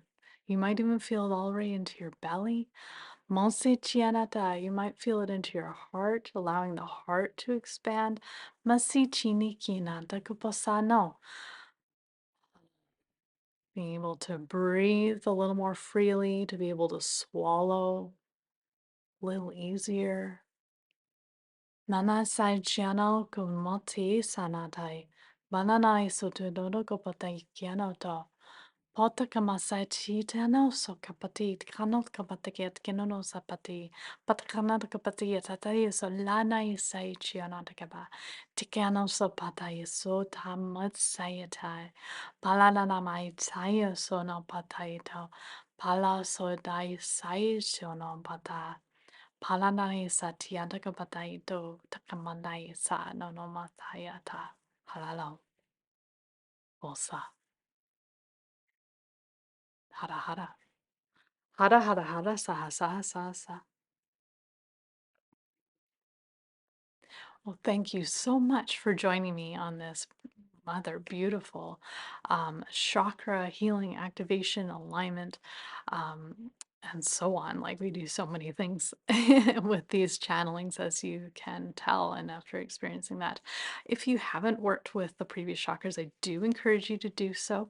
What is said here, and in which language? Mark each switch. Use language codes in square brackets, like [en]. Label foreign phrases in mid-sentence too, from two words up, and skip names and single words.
[en] You might even feel it all the way into your belly. Monse Chianata, you might feel it into your heart, allowing the heart to expand. Masi Chinikina Dakuposano, being able to breathe a little more freely, to be able to swallow a little easier. Nana Sai Chiano Kumoti Sanatai, Bananai Sotudono Kopatai Kianoto. Pota kamasai tano so kapati kanot kapatiket kinono sapati patakana kapati tatai so lana isai chiana kaba tikano so patai so tamat sayatai palana mai taya so no patai to pala so dai sai so no pata palana isa tiana kapatai to takamandai sa no no mataya ta halalo osa hara hara. Hara hara hara saha saha saha sa. Well, thank you so much for joining me on this mother beautiful chakra healing activation alignment um, and so on. Like we do so many things with these channelings, as you can tell, and after experiencing that, if you haven't worked with the previous chakras, I do encourage you to do so.